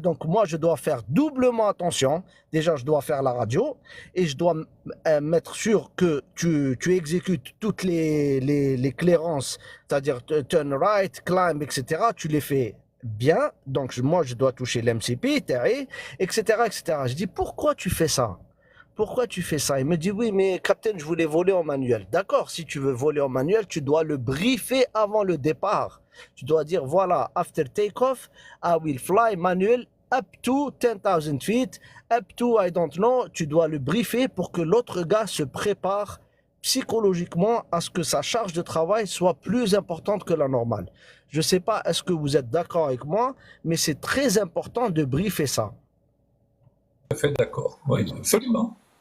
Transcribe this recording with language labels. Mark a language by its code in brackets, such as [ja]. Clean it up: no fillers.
[fr] Donc moi, je dois faire doublement attention. Déjà, je dois faire la radio et je dois mettre sûr que tu exécutes toutes les clairances, c'est-à-dire [en] turn right, climb, [fr] etc. Tu les fais bien. Donc moi, je dois toucher l'MCP, TRE, etc., etc. Je dis, pourquoi tu fais ça? Pourquoi tu fais ça? Il me dit, oui, mais capitaine, je voulais voler en manuel. D'accord, si tu veux voler en manuel, tu dois le briefer avant le départ. Tu dois dire, voilà, [en] after takeoff, I will fly manual up to 10,000 feet, up to I don't know. [fr] Tu dois le briefer pour que l'autre gars se prépare psychologiquement à ce que sa charge de travail soit plus importante que la normale. Je ne sais pas, est-ce que vous êtes d'accord avec moi, mais c'est très important de briefer ça. Tout à fait d'accord. Oui, absolument.